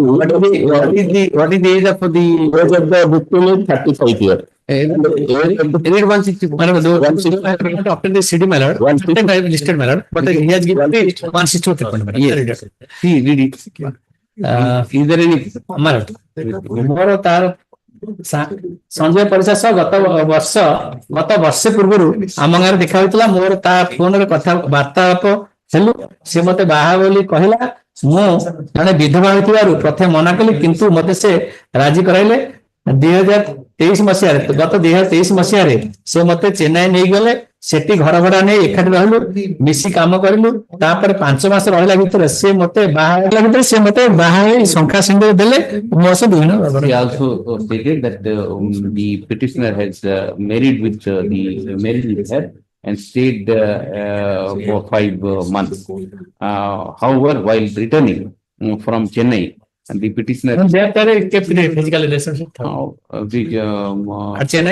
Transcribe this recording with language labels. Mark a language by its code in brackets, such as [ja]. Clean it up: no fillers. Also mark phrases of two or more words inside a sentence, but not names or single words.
[en] What is the age of the age of the victim is 35 years. age of the 164? After the CD my lord, 155 listed my lord, but he has given me 164. Yes. See, read it. Is there any? my lord, [or] ମୋର ତାର ସଞ୍ଜୟ ପରିଚୟ ସହ ଗତ ବର୍ଷେ ପୂର୍ବରୁ ଆମ ଗାଁରେ ଦେଖା ହୋଇଥିଲା। ମୋର ତା ଫୋନରେ କଥା ବାର୍ତ୍ତାଳାପ ହେଲୁ। ସେ ମତେ ବାହା ବୋଲି କହିଲା। ମୁଁ ଜଣେ ବିଧବା ହୋଇଥିବାରୁ ପ୍ରଥମେ ମନା କଲି, କିନ୍ତୁ ମତେ ସେ ରାଜି କରାଇଲେ। 2023 ମସିହାରେ ଗତ 2023 ମସିହାରେ ସେ ମତେ ଚେନ୍ନାଇ ନେଇଗଲେ। ସେଠି ଘର ଭଡା ନେଇ ଏକାଠି ରହିଲୁ, ମିଶି କାମ କରିଲୁ। ତାପରେ 5 ମାସ ରହିଲା ଭିତରେ ସେ ମତେ ବାହା ହେଇ ଶଙ୍ଖା ସିନ୍ଦୁର ଦେଲେ। ମୋ ସହ ବିଭିନ୍ନ [en] He also stated that the petitioner has married with her and stayed for 5 months. However, while returning from Chennai, and the petitioner physical relationship Chennai